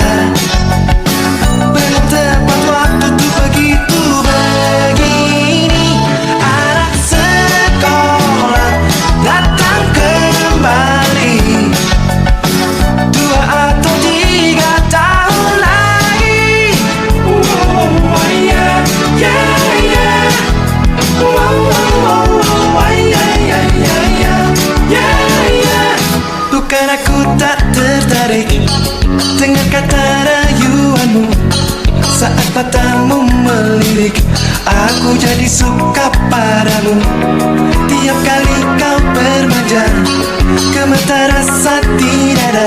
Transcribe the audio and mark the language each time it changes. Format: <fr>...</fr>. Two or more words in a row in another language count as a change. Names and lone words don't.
<id>Belum tepat waktu tuh begitu begini. Anak sekolah datang kembali 2 atau 3 tahun lagi.</id> <en>Oh, yeah, yeah, yeah. Oh, yeah, yeah, yeah, yeah. Yeah, yeah.</en> <id>Bukan aku tak tertarik dengan kata rayuanmu. Saat matamu melirik, aku jadi suka padamu. Tiap kali kau bermanja, gemetar rasa di</id>